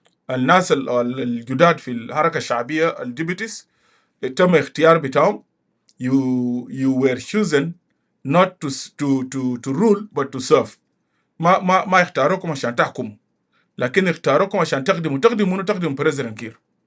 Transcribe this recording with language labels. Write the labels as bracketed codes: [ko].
[ar] الناس الجداد في الحركه الشعبيه الديبيتيز تم اختيار بتاعهم. [en] You were chosen not to rule but to serve. [ar] ما اختاروكم عشان تحكموا، لكن اختاروكم عشان تخدموا بريزيدنت كير.